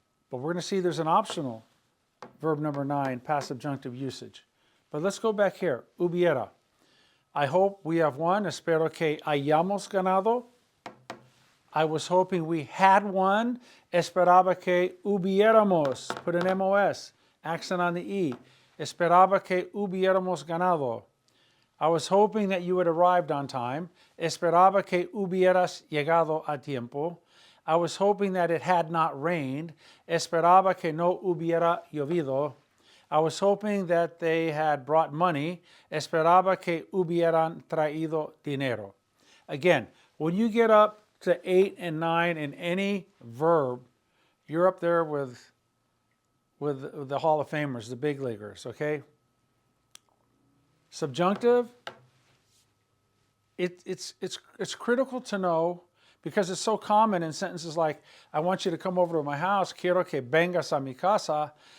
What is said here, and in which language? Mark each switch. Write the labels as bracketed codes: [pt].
[en] But we're going to see there's an optional verb number 9, past subjunctive usage. But let's go back here. Hubiera. I hope we have won. [es] Espero que hayamos ganado. [en] I was hoping we had won. [es] Esperaba que hubiéramos. [en] Put an MOS. Accent on the E. [es] Esperaba que hubiéramos ganado. [en] I was hoping that you had arrived on time. [es] Esperaba que hubieras llegado a tiempo. [en] I was hoping that it had not rained. [es] Esperaba que no hubiera llovido. [en] I was hoping that they had brought money. [es] Esperaba que hubieran traído dinero. [en] Again, when you get up to 8 and 9 in any verb, you're up there with the Hall of Famers, the big leaguers, okay? Subjunctive, it's critical to know because it's so common in sentences like, I want you to come over to my house, [es] quiero que vengas a mi casa.